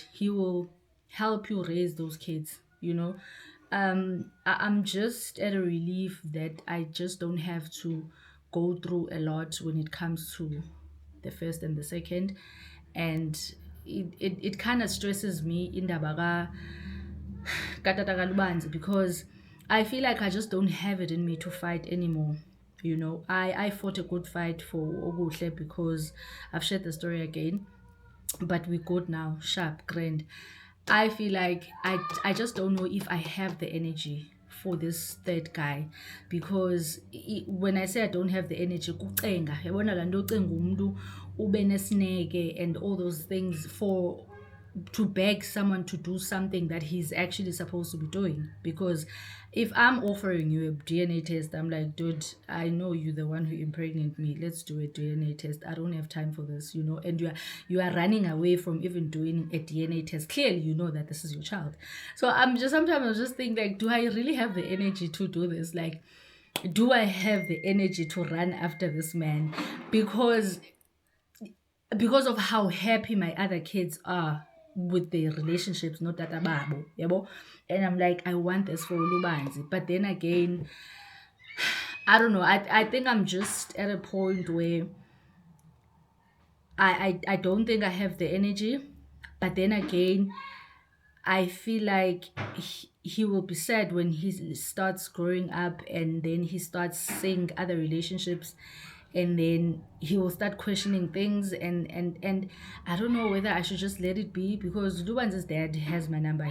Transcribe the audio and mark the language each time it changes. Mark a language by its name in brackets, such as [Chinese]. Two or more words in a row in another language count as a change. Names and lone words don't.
[English] He will help you raise those kids, you know. I'm just at a relief that I just don't have to go through a lot when it comes to the first and the second. And it kind of stresses me [Zulu] indaba katata kaLubanzi, [English] because I feel like I just don't have it in me to fight anymore. You know, I fought a good fight for Oguhle because I've shared the story again, but we're good now, sharp, grand. I feel like I just don't know if I have the energy for this third guy, because when I say I don't have the energy, [Zulu] kucenga, yabona la nto ucenga umuntu ube nesineke [English] and all those things for to beg someone to do something that he's actually supposed to be doing. Because if I'm offering you a DNA test, I'm like, dude, I know you're the one who impregnated me. Let's do a DNA test. I don't have time for this, you know. And you are running away from even doing a DNA test. Clearly, you know that this is your child. So sometimes I just think, like, do I really have the energy to do this? Like, do I have the energy to run after this man? Because of how happy my other kids are with their relationships, not that [Zulu] ababo, yabo. [English] And I'm like, I want this for Ulubanzi. But then again, I don't know. I think I'm just at a point where I don't think I have the energy. But then again, I feel like he will be sad when he starts growing up and then he starts seeing other relationships, and then he will start questioning things, and I don't know whether I should just let it be, because Luban's dad has my number.